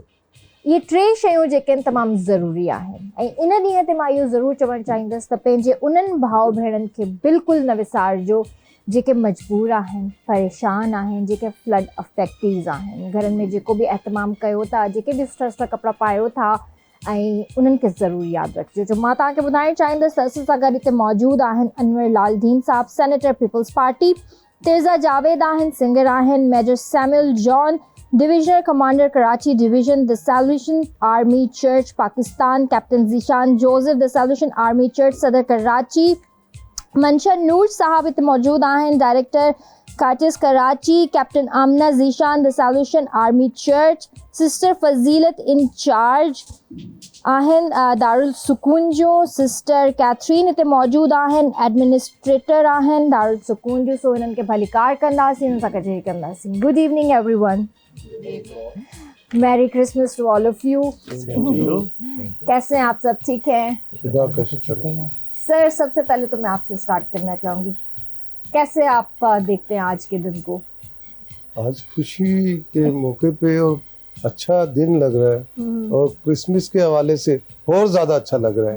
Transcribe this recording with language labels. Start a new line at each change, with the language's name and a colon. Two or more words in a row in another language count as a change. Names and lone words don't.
Sindhi: इहे 3 शयूं जेके आहिनि तमामु ज़रूरी आहिनि ऐं इन ॾींहं ते मां इहो ज़रूरु चवणु चाहींदसि त पंहिंजे उन्हनि भाउ भेणनि खे बिल्कुलु न विसारिजो जेके मजबूर आहिनि, परेशान आहिनि, जेके
English: flood affectees
Sindhi: आहिनि। घरनि में जेको बि एहतमाम कयो था, जेके बि सुठा कपिड़ा पायो था ऐं उन्हनि खे ज़रूरु यादि रखिजो। जो मां तव्हांखे ॿुधाइणु चाहींदसि त असां सां गॾु हिते मौजूदु आहिनि अनवर लालदीन साहब, सेनेटर पीपल्स पार्टी, तिर्ज़ा जावेद आहिनि, सिंगर आहिनि, मेजर सैमुअल जॉन,
English: divisional commander
Sindhi: कराची डिवीजन द सैल्वेशन आर्मी चर्च पाकिस्तान, कैप्टन ज़ीशान जोसेफ द सैल्वेशन आर्मी चर्च सदर कराची, मंशर नूर साहब हिते मौजूदु आहिनि, डायरेक्टर काटिस कराची, कैप्टन आमना ज़ीशान द सैल्वेशन आर्मी चर्च, सिस्टर फज़ीलत इंचार्ज आहिनि दारुल सुकून जो, सिस्टर कैथरीन हिते मौजूदु आहिनि, एडमिनिस्ट्रेटर आहिनि दारुल सुकून जो। सो हिननि खे भलीकार कंदासीं, हिन सां कचहरी कंदासीं।
English: Good evening everyone, Merry Christmas to all of you.
Urdu: کیسے ہیں آپ سب؟ ٹھیک ہیں سر? سب سے پہلے تو میں آپ سے اسٹارٹ کرنا چاہوں گی، کیسے آپ دیکھتے ہیں آج کے دن کو? آج خوشی کے موقعے پہ اور اچھا دن لگ رہا ہے اور کرسمس کے حوالے سے اور زیادہ اچھا لگ رہا ہے